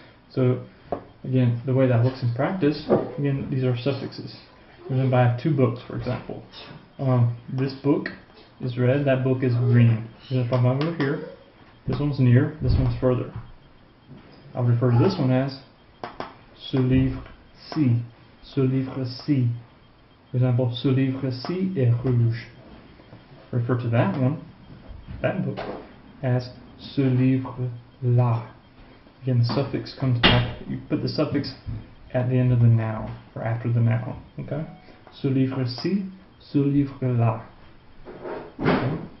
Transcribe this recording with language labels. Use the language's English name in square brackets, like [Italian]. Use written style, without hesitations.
[English] So again, the way that looks in practice, again, these are suffixes. For example, I have two books, for example. This book is red, that book is green. If I'm over here, this one's near, this one's further. I'll refer to this one as [French] ce livre-ci. Ce livre-ci. [English] For example, [French] ce livre-ci est rouge. [English] Refer to that one, that book, as [French] ce livre-là. [English] Again, the suffix comes back. You put the suffix at the end of the noun, or after the noun. [French] Okay? Ce livre-ci, ce livre-là. Okay?